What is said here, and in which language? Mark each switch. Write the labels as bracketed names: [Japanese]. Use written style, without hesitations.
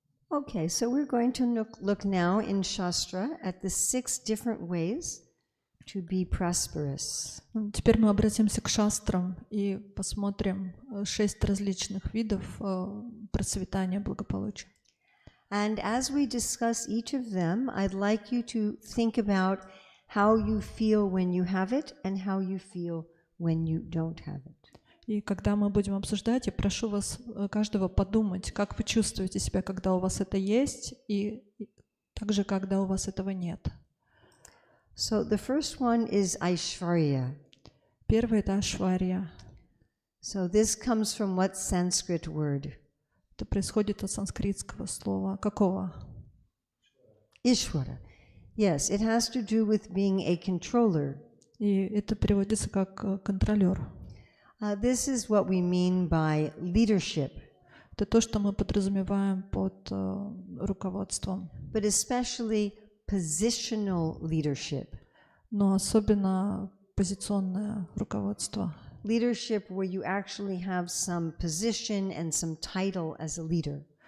[English] Okay, so we're going to look now in Shastra at the 6 different ways to be prosperous. [Russian] Теперь мы обратимся к шастрам и посмотрим 6 различных видов процветания, благополучия. [English] And as we discuss each of them, I'd like you to think about how you feel when you have it and how you feel when you don't have it. [Russian] И когда мы будем обсуждать, я прошу вас каждого подумать, как вы чувствуете себя, когда у вас это есть, и также, когда у вас этого нет. [English] So the first one is Aishwarya. [Russian] Первый — это Ашварья. [English] So this comes from what Sanskrit word? [Russian] Это происходит от санскритского слова. Какого? [Sanskrit] Ishvara. [English] Yes, it has to do with being a controller. [Russian] И это переводится как контролер. [English] This is what we mean by leadership. [Russian] Это то, что мы подразумеваем под руководством. [English] But especially positional leadership. [Russian] Но особенно позиционное руководство. [English] Leadership where you actually have some position and some title as a leader.